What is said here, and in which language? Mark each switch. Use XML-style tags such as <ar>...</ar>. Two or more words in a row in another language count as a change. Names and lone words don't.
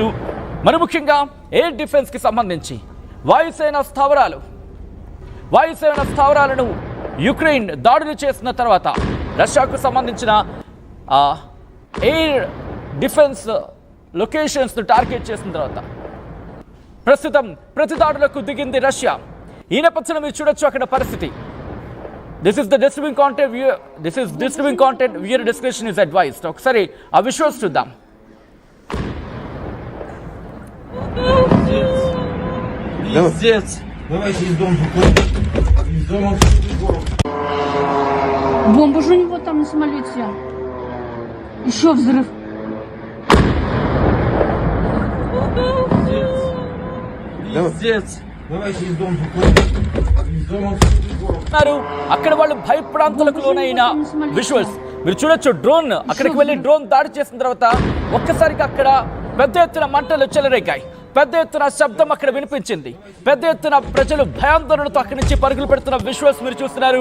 <te>మరి ముఖ్యంగా</te> <en>air defense</en> <te>సంబంధించి వాయుసేన స్థావరాలను యుక్రెయిన్ దాడులు చేసిన తర్వాత రష్యాకు సంబంధించిన</te> <en>air defense locations target</en> <te>చేసిన తర్వాత ప్రస్తుతం ప్రతి దాడులకు దిగింది రష్యా. ఈ నేపథ్యంలో మీరు చూడొచ్చు అక్కడ పరిస్థితి.</te> <en>this is disturbing content viewer description is advised.</en> <te>ఒకసారి ఆ విజువల్స్ చూద్దాం.</te> <ru>Давайте из дома выходим. Из дома город. Бомба же у него там на самолете. Еще взрыв. Пиздец. Давайте из дома выходим. Из дома город.</ru> <te>అక్కడ వాళ్ళు భయప్రాంతాలకు లోనైన విజువల్స్ మీరు చూడొచ్చు. డ్రోన్ అక్కడికి వెళ్ళి డ్రోన్ దాడి చేసిన తర్వాత ఒక్కసారిగా అక్కడ పెద్ద ఎత్తున మంటలు చెలరేగాయి, పెద్ద ఎత్తున శబ్దం అక్కడ వినిపించింది, పెద్ద ఎత్తున ప్రజలు భయాందోళనతో అక్కడి నుంచి పరుగులు పెడుతున్న విజువల్స్ మీరు చూస్తున్నారు.</te>